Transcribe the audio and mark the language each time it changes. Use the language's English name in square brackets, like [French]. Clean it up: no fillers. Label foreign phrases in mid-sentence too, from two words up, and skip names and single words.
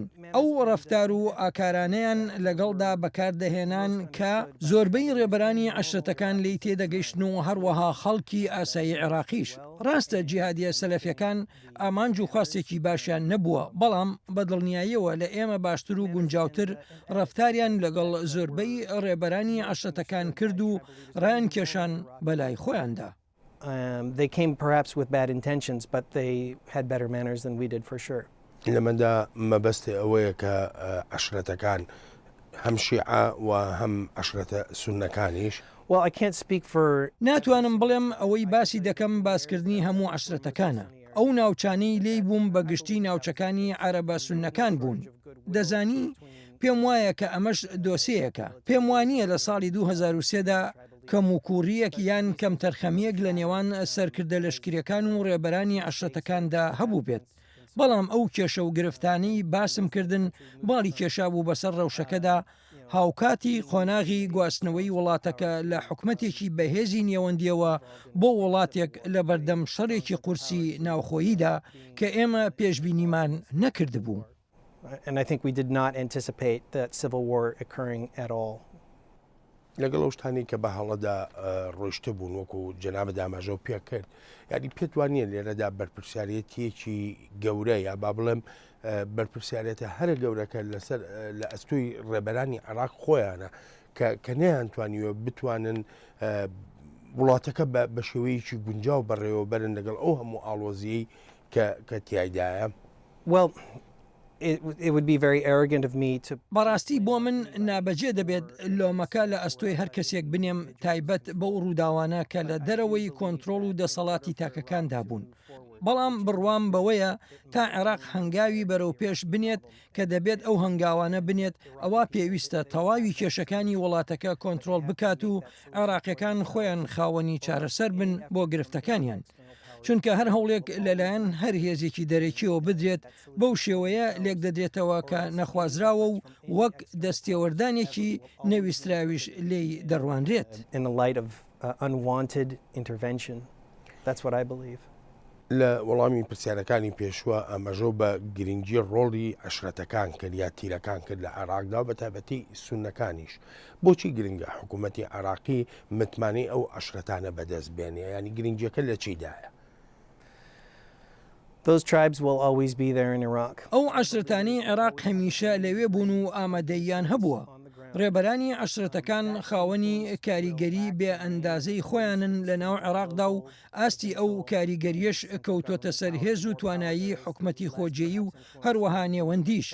[Central Kurdish] ئەو ڕەفتار و ئاکارانەیان لەگەڵدا بەکاردەهێنان کە زۆربەی ڕێبەرانی عەشرەتەکان لی تێدەگەیشتن و هەروەها خەڵکی ئاسایی عێراقیش. ڕاستە جیهادیە سەلەفیەکان ئامانج و خواستێکی باشیان نەبووە، بەڵام بەدڵنیاییەوە لە ئێمە باشتر و گونجاوتر ڕەفتاریان لەگەڵ زۆربەی ڕێبەرانی عەشرەتەکان کرد و ڕایان کێشان بەلای خۆیاندا. [English] They came perhaps with bad intentions, but they had better manners than we did for sure. [Central Kurdish] لەمەدا مەبەستی ئەوەیە کە عەشرەتەکان هەم شیعە و هەم عەشرەتە سوننەکانیش. [English] Well, I can't speak for... [Central Kurdish] ناتوانم بڵێم ئەوەی باسی دەکەم باسکردنی هەموو عەشرەتەکانە. ئەو ناوچانەی لێی بووم بە گشتی ناوچەکانی عەرەبە سوننەکان بوون. دەزانی پێم وایە کە ئەمەش دۆسەیەکە. پێم وانییە لە ساڵی 2003دا کەم و کوڕیەک یان کەم تەرخەمیەک لە نێوان سەرکردە لەشکریەکان و ڕێبەرانی عەشرەتەکاندا هەبوو بێت. بەڵام ئەو کێشە و گرفتانەی باسم کردن باڵی کێشا بوو بەسەر ڕەوشەکەدا هاوکاتی قۆناغی گواستنەوەی وڵاتەکە لە حکومەتێکی بەهێزی نێوەندیەوە بۆ وڵاتێک لە بەردەم شەڕێکی قورسی ناوخۆییدا کە ئێمە پێشبینیمان نەکردبوو. [English] And I think we did not anticipate that civil war occurring at all. [Central Kurdish] لەگەڵ ئەو شتانی کە بە هەڵەدا ڕۆیشتە بوون وەکو جەنابە داماژە و پێ کرد یعنی پێت وانە لێرەدا بەرپرسیارەتیەکی گەورە یا با بڵێم بەرپرسیارەتە هەرە گەورەکە لەسەر لە ئەستۆی ڕێبەرانی عێراق خۆیانە کە نەیانتوانیوە بتوانن وڵاتەکە بە شێوەیەکی گونجاو بەڕێوە بەرن لەگەڵ ئەو هەموو ئاڵۆزیەی کە تیایدایە. [English] Well, it would be very arrogant of me to [Central Kurdish] بەڕاستی بۆ من نابەجێ دەبێت لۆمەکە لە ئەستۆی هەر کەسێک بنێم تایبەت بەو ڕووداوانە کە لە دەرەوەی کۆنتترۆل و دەسەڵاتی تاکەکاندا بوون. بەڵام بڕوام بەوەیە تا عێراق هەنگاوی بەرەو پێش بنێت کە دەبێت ئەو هەنگاوانە بنێت ئەوە پێویستە تەواوی کێشەکانی وڵاتەکە کۆنتترۆل بکات و عێراقیەکان خۆیان خاوەنی چارەسەر بن بۆ گرفتەکانیان. چونکە هەر هەوڵێک لەلایەن هەر هێزێکی دەرەکیەوە بدرێت بەو شێوەیە لێک دەدرێتەوە کە نەخوازراوە و وەک دەستێوەردانێکی نەویستراویش لێی دەڕوانرێت. [English] in the light of unwanted intervention. That's what I believe. [Central Kurdish] لە وەڵامی پرسیارەکانی پێشوە ئەمەژۆ بە گرنگی ڕۆڵی عشرەتەکان کرد یا تیرەکان کرد لە عێراقدا و بە تایبەتی سونەکانیش. بۆچی گرنگە حکوومەتی عێراقی متمانەی ئەو عشرەتانە بەدەست بێنێ ینی گرنگیەکە لە چیدایە؟ [English] Those tribes will always be there in Iraq. [Central Kurdish] ئەو عشرەتانی عێراق هەمیشە لەوێ بوون و ئامادەیان هەبووە. ڕێبەرانی عشرەتەکان خاوەنی کاریگەری بێ ئەندازەی خۆیانن لە ناو عێراقدا و ئاستی ئەو کاریگەریەش کەوتۆتە سەر هێز و توانایی حکومەتی خۆجێیی و هەروەها نێوەندیش.